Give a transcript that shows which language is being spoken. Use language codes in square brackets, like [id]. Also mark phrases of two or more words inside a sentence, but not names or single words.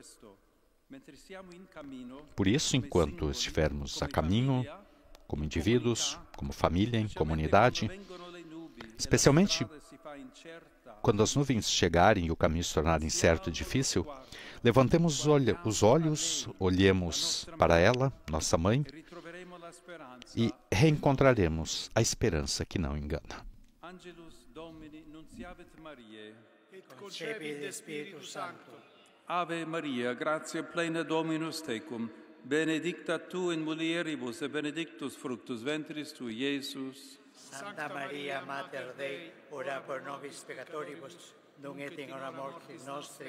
[pt] Por isso, enquanto estivermos a caminho, como indivíduos, como família, em comunidade, especialmente quando as nuvens chegarem e o caminho se tornar incerto e difícil, levantemos os olhos, olhemos para ela, nossa mãe, e reencontraremos a esperança que não engana. [la] Ave Maria, gratia plena Dominus tecum, benedicta tu in mulieribus et benedictus fructus ventris tui, Iesus. Santa Maria, Mater Dei, ora pro nobis peccatoribus, nunc et in hora mortis nostri.